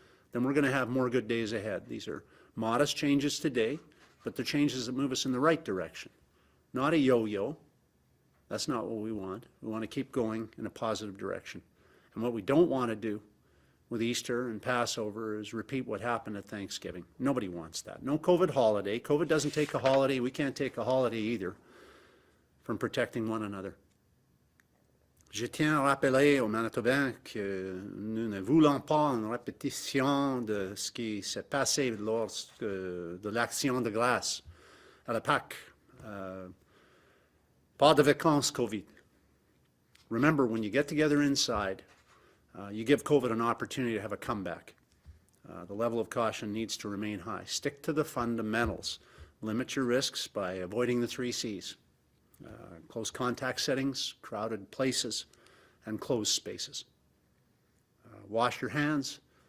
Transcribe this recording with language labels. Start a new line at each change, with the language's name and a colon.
English: Then we're going to have more good days ahead. These are modest changes today, but they're changes that move us in the right direction, not a yo-yo. That's not what we want. We want to keep going in a positive direction. And what we don't want to do with Easter and Passover is repeat what happened at Thanksgiving. Nobody wants that. No COVID holiday. COVID doesn't take a holiday. We can't take a holiday either from protecting one another.
French: Je tiens à rappeler aux Manitobains que nous ne voulons pas une répétition de ce qui s'est passé lors de l'action de grâce à la Pâques. Pas de vacances COVID.
English: Remember, when you get together inside, you give COVID an opportunity to have a comeback. The level of caution needs to remain high. Stick to the fundamentals. Limit your risks by avoiding the 3 C's. Close contact settings, crowded places, and closed spaces. Wash your hands.